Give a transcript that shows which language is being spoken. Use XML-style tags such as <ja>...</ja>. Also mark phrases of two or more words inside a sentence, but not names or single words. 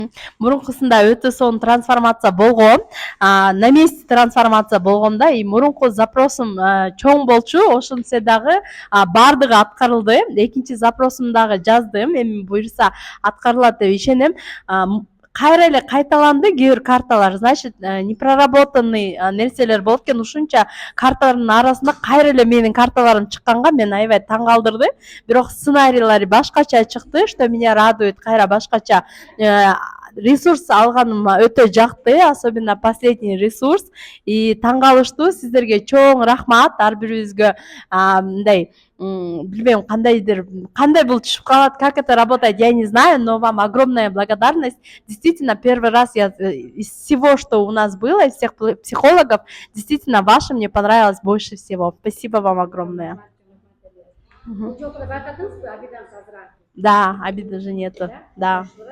<ky>Мурункусунда өтө сонун трансформация болгом.</ky> <ru>На месте</ru> <ky>трансформация болгом да, и мурунку запросум чоң болчу, ошентсе дагы баардыгы аткарылды. Экинчи запросумду дагы жаздым. Эми буюрса аткарылат деп ишенем. Кайра эле кайталанды кээ бир карталар.</ky> <ru>Значит, непроработанный</ru> <ky>нерселер болот экен. Ушунча карталардын арасында кайра эле менин карталарым чыкканга мен аябай таң калтырды. Бирок сценарийлери башкача чыкты,</ky> <ru>что меня радует.</ru> <ky>Кайра башкача ресурс алганыма өтө жакты,</ky> <ru>особенно последний ресурс.</ru> <ky>И таң калыштуу. Сиздерге чоң рахмат. Ар бирибизге мындай билбейм, кандай бул түшүп калат,</ky> <ru>как это работает, я не знаю, но вам огромная благодарность. Действительно, первый раз я из всего, что у нас было, из всех психологов, действительно, ваше мне понравилось больше всего. Спасибо вам огромное. Мгм. Да, обиды же нету. Да.</ru>